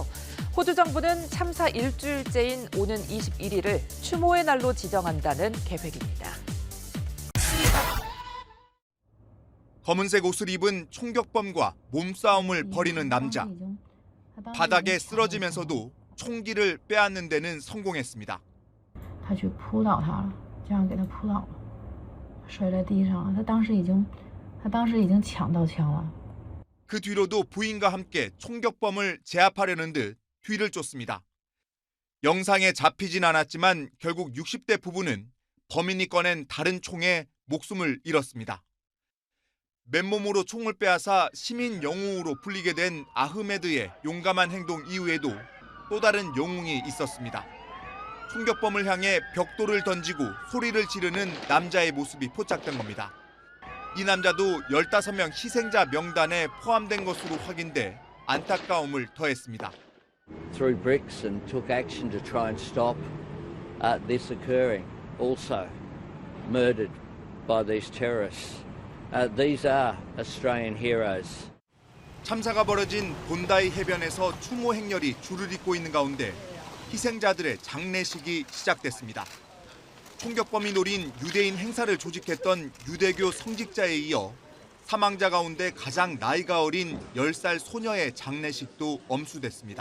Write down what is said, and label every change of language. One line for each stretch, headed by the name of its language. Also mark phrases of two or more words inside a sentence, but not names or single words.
Korean: 호주 정부는 참사 일주일째인 오는 21일을 추모의 날로 지정한다는 계획입니다. 검은색 옷을 입은 총격범과 몸싸움을 벌이는 남자. 바닥에 쓰러지면서도 총기를 빼앗는 데는 성공했습니다.
Chinese: 他去扑倒他了，这样给他扑倒了，摔在地上了。他当时已经抢到枪了。
Korean: 그 뒤로도 부인과 함께 총격범을 제압하려는 듯 뒤를 쫓습니다. 영상에 잡히진 않았지만 결국 60대 부부는 범인이 꺼낸 다른 총에 목숨을 잃었습니다. 맨몸으로 총을 빼앗아 시민 영웅으로 불리게 된 아흐메드의 용감한 행동 이후에도 또 다른 영웅이 있었습니다. 총격범을 향해 벽돌을 던지고 소리를 지르는 남자의 모습이 포착된 겁니다. 이 남자도 15명 희생자 명단에 포함된 것으로 확인돼 안타까움을 더했습니다.
English: Threw bricks and took action to try and stop this occurring. Also murdered by these terrorists. These are Australian heroes.
Korean: 참사가 벌어진 본다이 해변에서 추모 행렬이 줄을 잇고 있는 가운데 희생자들의 장례식이 시작됐습니다. 총격범이 노린 유대인 행사를 조직했던 유대교 성직자에 이어 사망자 가운데 가장 나이가 어린 10살 소녀의 장례식도 엄수됐습니다.